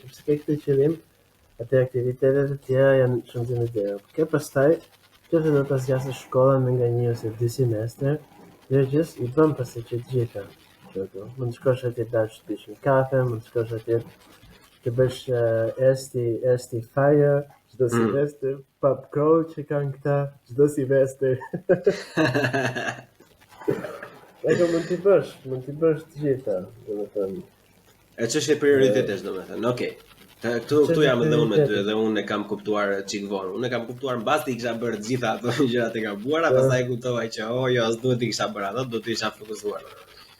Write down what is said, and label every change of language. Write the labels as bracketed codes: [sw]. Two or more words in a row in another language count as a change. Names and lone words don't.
[sq] Qëpse ke këtë qëllim, atë aktivitetet e tjera janë shëndzim e zero. Ke pastaj, qëpse do të zgjasësh shkollën me nga 1 ose 2 semester, dhe gjithë i bëm pastaj që të gjitha. Mund të shkosh atje dash të pish një kafe, mund të shkosh atje të bësh esti fire, çdo semester, [en] pub crawl [sq] që kanë këta, çdo semester. Ego mund t'i bësh të gjitha, domethënë. E ç'është e prioritetesh domethënë. Okej. Këtu jam edhe unë me ty, edhe unë e kam kuptuar çik vonë. Unë e kam kuptuar mbasi i kisha bërë të gjitha ato gjërat e gabuara, pastaj kuptova që jo, s'duhet i kisha bërë ato, do të isha fokusuar.